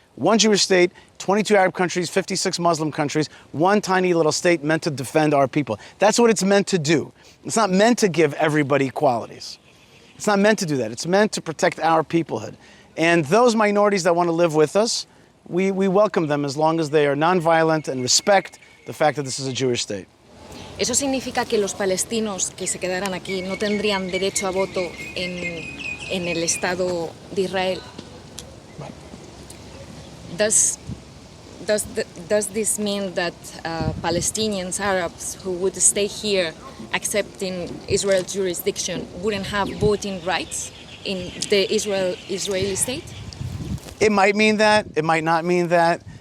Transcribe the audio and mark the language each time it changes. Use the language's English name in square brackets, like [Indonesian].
[English] One Jewish state, 22 Arab countries, 56 Muslim countries, one tiny little state meant to defend our people. That's what it's meant to do. It's not meant to give everybody equalities. It's not meant to do that. It's meant to protect our peoplehood. And those minorities that want to live with us, we welcome them as long as they are nonviolent and respect the fact that this is a Jewish state. [Spanish] ¿Eso significa que los palestinos que se quedaran aquí no tendrían derecho a voto en el Estado de Israel? [English] Does this mean that Palestinians, Arabs who would stay here accepting Israel's jurisdiction wouldn't have voting rights in the Israeli state? It might mean that. It might not mean that.